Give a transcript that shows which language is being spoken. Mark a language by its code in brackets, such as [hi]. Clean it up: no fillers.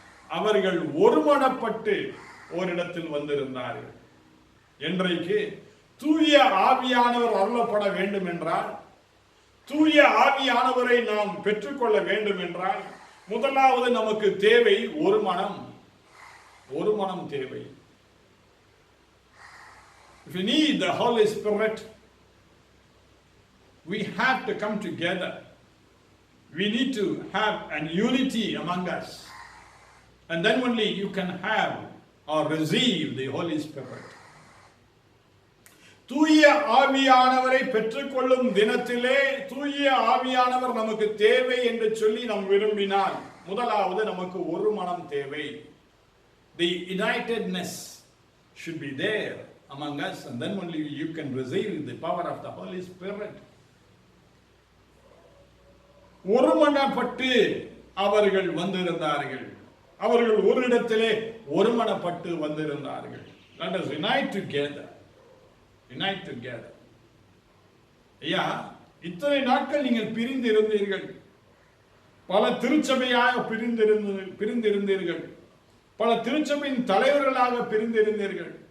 [ta] அவர்கள் ஒருமனப்பட்டு ஓரிடத்தில் வந்திருந்தார்கள். இன்றைக்கு தூய ஆவியானவர் அருளப்பட வேண்டும் என்றால், தூய ஆவியானவரை நாம் பெற்றுக்கொள்ள வேண்டும் என்றால், முதலாவது நமக்கு தேவை ஒரு மனம் தேவை. [en] If you need the Holy Spirit, we have to come together. We need to have an unity among us, and then only you can have or receive the Holy Spirit. [ta] தூய ஆவியானவரை பெற்றுக்கொள்ளும் தினத்திலே தூய ஆவியானவர் நமக்கு தேவை என்று சொல்லி நாம் விரும்பினால், முதலாவது நமக்கு ஒரு மனம் தேவை. [en] The unitedness should be there among us, and then only you can receive the power of the Holy Spirit. [ta] ஒருமனப்பட்டு அவர்கள் வந்திருந்தார்கள். அவர்கள் ஒரு இடத்திலே ஒருமனப்பட்டு வந்திருந்தார்கள். [en] Let us unite together. Unite together. [ta] ஐயா, இத்தனை நாட்கள் நீங்கள் பிரிந்து இருந்தீர்கள், பல திருச்சபையாக பிரிந்திருந்தீர்கள், பல திருச்சபையின் தலைவர்களாக பிரிந்திருந்தீர்கள்.